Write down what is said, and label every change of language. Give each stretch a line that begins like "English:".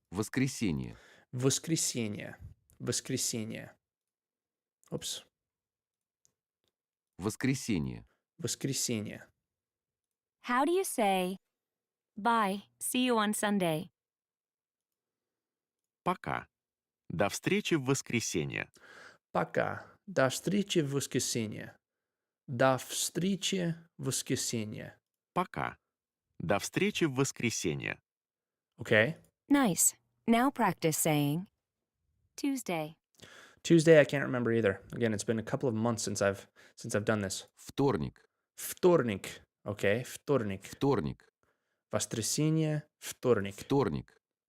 Russian: Воскресенье. Воскресенье. Воскресенье. Oops. Воскресенье. Воскресенье.
English: How do you say bye, see you on Sunday?
Russian: Пока. До встречи в воскресенье. Пока. До встречи в воскресенье. До встречи в воскресенье. Пока. До встречи в воскресенье.
English: Okay. Nice. Now practice saying Tuesday. Tuesday, I can't remember either. Again, it's been a couple of months since I've done this.
Russian: Вторник. Вторник. Okay. Вторник. Вторник. Воскресенье. Вторник. Вторник.